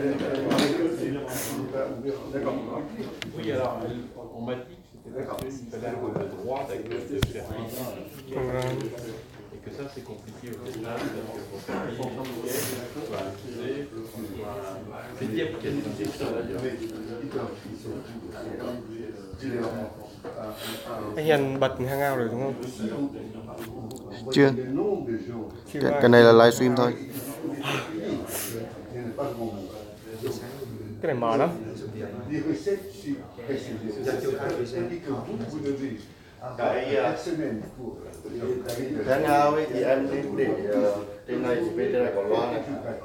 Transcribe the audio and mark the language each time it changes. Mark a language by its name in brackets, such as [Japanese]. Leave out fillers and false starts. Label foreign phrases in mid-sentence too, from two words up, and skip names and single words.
[French] Oui, alors on m'a dit que c'était parce qu'il fallait avoir le droit de faire visite. Et que ça c'est compliqué au Vietnam parce que pour faire visite, c'est Dieppe qui a décidé ça d'ailleurs. [Vietnamese] Anh Hiền bật Hangout rồi đúng không? Chưa. Cái này là livestream thôi. Cái này mở lắm. Tháng nào ấy thì em nên để trên này, bên trên này có loa này.